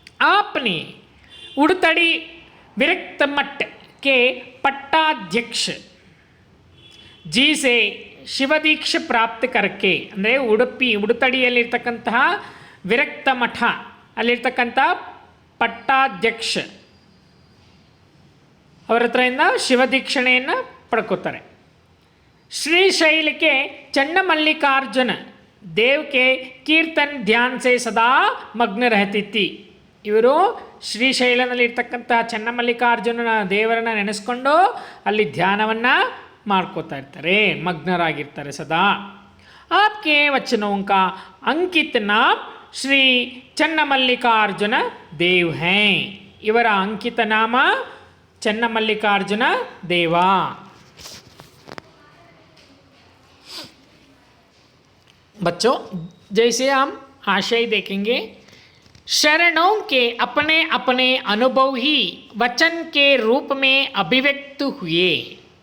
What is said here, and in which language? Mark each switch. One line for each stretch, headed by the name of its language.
Hindi: आपने उड़तड़ी विरक्त मठ के पट्टाध्यक्ष जी से
Kannada: ಶಿವದೀಕ್ಷೆ ಪ್ರಾಪ್ತ ಕರ್ಕೆ, ಅಂದರೆ ಉಡುತಡಿಯಲ್ಲಿರ್ತಕ್ಕಂತಹ ವಿರಕ್ತ ಮಠ ಅಲ್ಲಿರ್ತಕ್ಕಂಥ ಪಟ್ಟಾಧ್ಯಕ್ಷ ಅವರ ಹತ್ರದಿಂದ ಶಿವದೀಕ್ಷಣೆಯನ್ನು ಪಡ್ಕೋತಾರೆ.
Hindi: श्रीशैल के चन्नमल्लिकार्जुन देव के कीर्तन ध्यान से सदा मग्न रहती थी.
Kannada: ಇವರು ಶ್ರೀಶೈಲದಲ್ಲಿರ್ತಕ್ಕಂಥ ಚನ್ನಮಲ್ಲಿಕಾರ್ಜುನನ ದೇವರನ್ನು ನೆನೆಸ್ಕೊಂಡು ಅಲ್ಲಿ ಧ್ಯಾನವನ್ನು ಮಾಡ್ಕೋತಾ ಇರ್ತಾರೆ, ಮಗ್ನರಾಗಿರ್ತಾರೆ ಸದಾ.
Hindi: आपके वचनों का अंकित नाम श्री चन्नमल्लिकार्जुन देव हैं.
Kannada: ಇವರ ಅಂಕಿತ ನಾಮ ಚನ್ನಮಲ್ಲಿಕಾರ್ಜುನ ದೇವ.
Hindi: बच्चों, जैसे हम आशय देखेंगे, शरणों के अपने अपने अनुभव ही वचन के रूप में अभिव्यक्त हुए.